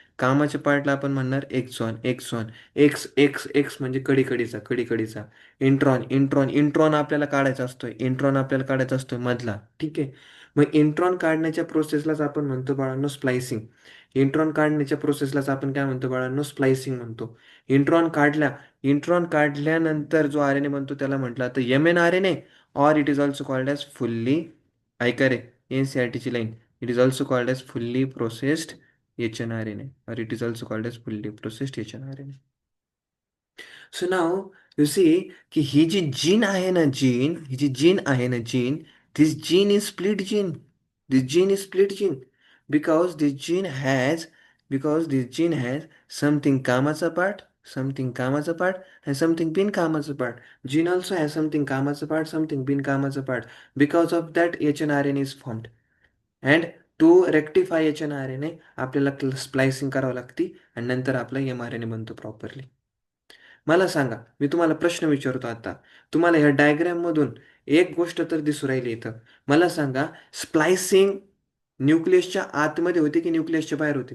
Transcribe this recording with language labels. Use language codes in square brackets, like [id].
[mr] कामाच्या पार्टला आपण म्हणणार exon. Exon, x x x म्हणजे कडीकडीचा, कडीकडीचा. इंट्रॉन, इंट्रॉन, इंट्रॉन आपल्याला काढायचा असतोय, इंट्रॉन आपल्याला काढायचा असतोय मधला, ठीक आहे. मग इंट्रॉन काढण्याच्या प्रोसेसलाच आपण म्हणतो बाळांनो स्प्लायसिंग. इंट्रॉन काढण्याच्या प्रोसेसलाच आपण काय म्हणतो बाळांनो, स्प्लायसिंग म्हणतो. इंट्रॉन काढल्या, इंट्रॉन काढल्यानंतर जो आर एन ए [en] बनतो त्याला म्हटलं तर M N R N A, or it is also called as fully, [mr] ऐका रे, NCERT ची line, [en] it is also called as fully processed HNRNA, or it is also called as fully processed HNRNA. [mr] So now you see की ही जी gene आहे ना, gene, ही जी gene आहे ना, gene, [en] This gene is split gene. This gene is split gene because this gene has, because this gene has something कामाचा part, something कामाचा part, and something बिनकामाचा part. Gene also has something कामाचा part, something बिनकामाचा part. Because of that, HNRNA is formed. And to rectify HNRNA, [mr] आपल्याला splicing करावं लागते आणि नंतर आपला mRNA बनतो प्रॉपरली. मला सांगा, मी तुम्हाला प्रश्न विचारतो आता. तुम्हाला ह्या डायग्राममधून एक गोष्ट तर दिसू राहिली इथं. मला सांगा, स्प्लायसिंग न्यूक्लियसच्या आतमध्ये होती की न्यूक्लियसच्या बाहेर होती?